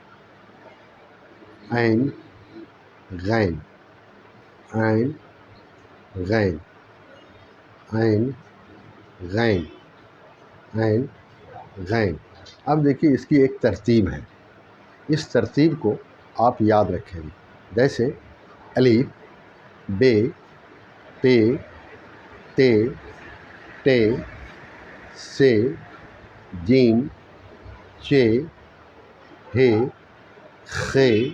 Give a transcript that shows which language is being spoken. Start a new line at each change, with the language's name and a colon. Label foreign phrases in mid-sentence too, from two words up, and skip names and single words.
Urdu: عین غین، عین غین، عین غین، عین غین. اب دیکھیے اس کی ایک ترتیب ہے، اس ترتیب کو آپ یاد رکھیں گے. جیسے الف، بے، پے، تے، ٹے، سے، جیم، چے، ہے، خے،